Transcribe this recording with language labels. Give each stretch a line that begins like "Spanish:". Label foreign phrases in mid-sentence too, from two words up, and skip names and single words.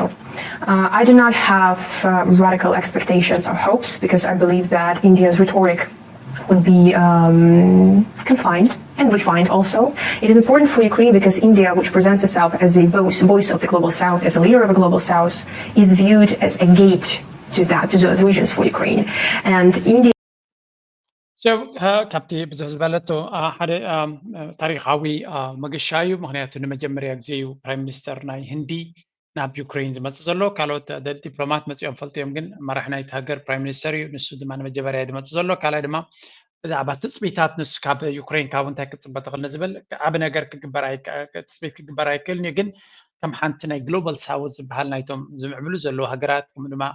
English: I do not have radical expectations or hopes, because I believe that India's rhetoric would be confined and refined also. It is important for Ukraine because India, which presents itself as a voice of the global south, as a leader of the global south, is viewed as a gate to those regions for Ukraine. And India
Tigrinya: So ካብቲ ብዙሕ ዝበለቶ ሓደ ታሪኻዊ መገሻ እዩ ምክንያቱ ንመጀመርያ ግዜ እዩ
English: prime minister
Tigrinya: ናይ ህንዲ ናብ ዩክሬን ዝመፅእ ዘሎ ካልኦት ዲፕሎማት መፅኦም ፈልጥዮም ግን መራሒ ናይቲ ሃገር
English: prime minister
Tigrinya: እዩ ንሱ ድማ ንመጀመርያ ዝመፅእ ዘሎ ካልኣይ ድማ ብዛዕባ ትፅቢታት ንሱ ካብ ዩክሬን ካብ እንታይ ክፅበ ትኽእል ንዝብል ዓብ ነገር ትፅቢት ክግበር ኣይክእልን እዩ ግን ከም ሓንቲ ናይ
English: global south
Tigrinya: ዝበሃል ናይቶም ዝምዕብሉ ዘለዉ ሃገራት ከምኡ ድማ